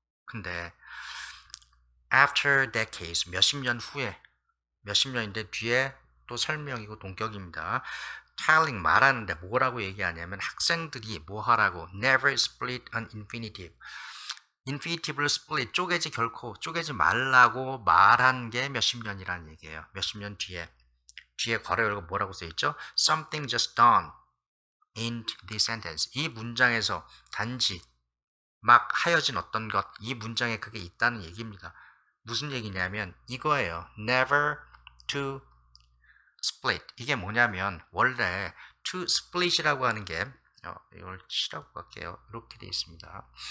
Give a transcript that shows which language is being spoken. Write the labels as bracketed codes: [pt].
[ko] 근데 [en] after decades [ko] 몇십 년 후에 몇십 년인데 뒤에 또 설명이고 동격입니다. [en] telling [ko] 말하는데 뭐라고 얘기하냐면 학생들이 뭐 하라고 [en] never split an infinitive [ko] 인피니티브를 split 결코 쪼개지 말라고 말한 게 몇십 년이라는 얘기예요. 몇십 년 뒤에 괄호 열고 뭐라고 써 있죠? [en] Something just done in this sentence. [ko] 이 문장에서 단지 막 하여진 어떤 것, 이 문장에 그게 있다는 얘기입니다. 무슨 얘기냐면 이거예요. [en] Never to split. [ko] 이게 뭐냐면 원래 [en] to split [ko] 이라고 하는 게 이걸 치라고 할게요. 이렇게 되어 있습니다.